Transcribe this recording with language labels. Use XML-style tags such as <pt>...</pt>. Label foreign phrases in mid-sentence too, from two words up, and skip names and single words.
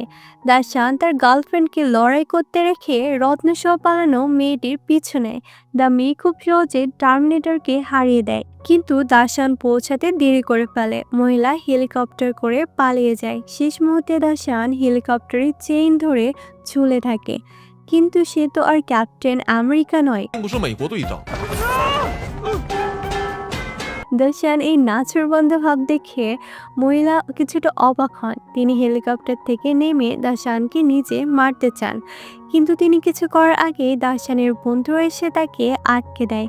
<bn>দাসান তার গার্লফ্রেন্ডকে লড়াই করতে রেখে রত্নসহ পালানো মেয়েটির পিছু নেয়। দ্য মেয়ে খুব সহজে টার্মিনেটরকে হারিয়ে দেয়, কিন্তু দাসান পৌঁছাতে দেরি করে ফেলে। মহিলা হেলিকপ্টার করে পালিয়ে যায়। শেষ মুহূর্তে দাসান হেলিকপ্টারের চেইন ধরে ঝুলে থাকে, কিন্তু সে তো আর ক্যাপ্টেন আমেরিকা নয়।</bn> <zh>并不是美国队长。</zh> <bn>দাসান এই নাছোড়বান্দা ভাব দেখে মহিলা কিছুটা অবাক হন। তিনি হেলিকপ্টার থেকে নেমে দাসানকে নিজে মারতে চান, কিন্তু তিনি কিছু করার আগে দাসানের বন্ধুরা এসে তাকে আটকে দেয়।</bn>